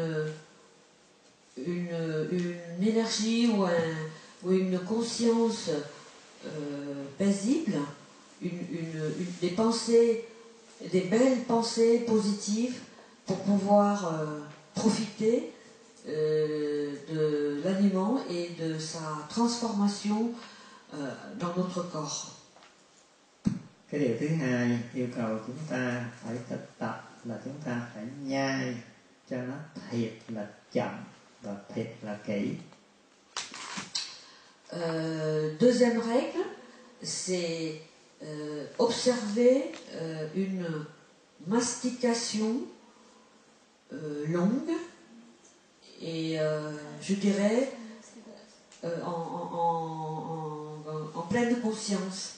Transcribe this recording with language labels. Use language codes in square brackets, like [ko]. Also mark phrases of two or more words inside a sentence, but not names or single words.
[fr] une énergie ou une conscience paisible, des pensées, des belles pensées positives pour pouvoir profiter de l'aliment et de sa transformation dans notre corps. [vi] Cái điều thứ hai yêu cầu chúng ta phải thực tập là chúng ta phải nhai cho nó thiệt là chậm và thiệt là kỹ. [fr] Deuxième règle, c'est observer une mastication longue et je dirais en pleine conscience.